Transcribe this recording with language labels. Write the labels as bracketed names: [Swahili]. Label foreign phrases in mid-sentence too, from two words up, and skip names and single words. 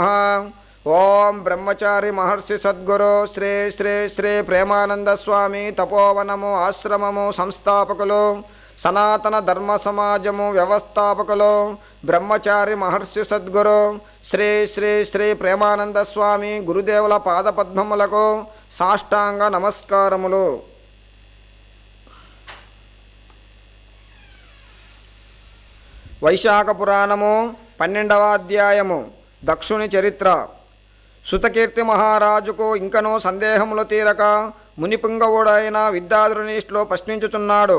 [Telugu] ఓం బ్రహ్మచారి మహర్షి సద్గురు శ్రీ శ్రీ శ్రీ ప్రేమానంద స్వామి తపోవనము ఆశ్రమము సంస్థాపకులు సనాతన ధర్మ సమాజము వ్యవస్థాపకులు బ్రహ్మచారి మహర్షి సద్గురు శ్రీ శ్రీ శ్రీ ప్రేమానంద స్వామి గురుదేవుల పాదపద్మములకు సాష్టాంగ నమస్కారములు। వైశాఖ పురాణము 12వ అధ్యాయము దక్షుని చరిత్ర. శృతకీర్తి మహారాజుకు ఇంకనూ సందేహములు తీరక మునిపుంగవుడైన విద్యాధరునిష్లో ప్రశ్నించుచున్నాడు.